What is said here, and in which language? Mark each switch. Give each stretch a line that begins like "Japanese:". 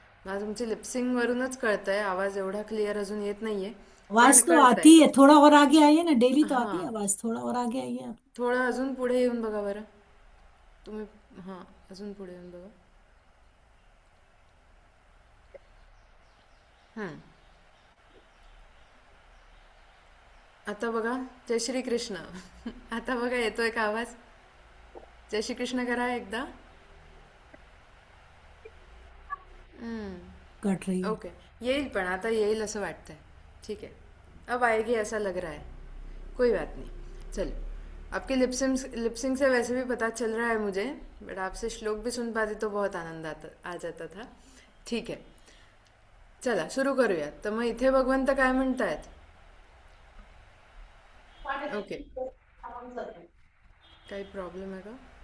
Marathi: मला तुमची लिपसिंग वरूनच कळतंय, आवाज एवढा क्लिअर अजून येत नाहीये, पण आवाज तो कळतंय.
Hindi: आती है, थोड़ा और आगे आइए ना, डेली तो आती है हां, आवाज, थोड़ा और आगे आइए आप.
Marathi: थोडं अजून पुढे येऊन बघा बरं तुम्ही. हां, अजून पुढे येऊन बघा. हं. आता बघा. जय श्री कृष्ण. आता बघा येतोय का आवाज? जय श्री कृष्ण करा एकदा.
Hindi: कट रही है.
Marathi: ओके, येईल, पण आता येईल असं वाटतंय.
Hindi: ठीक है, अब आएगी ऐसा लग रहा है. कोई बात नहीं. चलो, आपकी लिपसिंग से वैसे भी पता चल रहा है मुझे, बट आपसे श्लोक भी सुन पाती तो बहुत आनंद आ जाता था.
Marathi: ठीक आहे, चला सुरू करूयात. तर मग इथे भगवंत काय म्हणतायत? ओके, काही प्रॉब्लेम आहे का?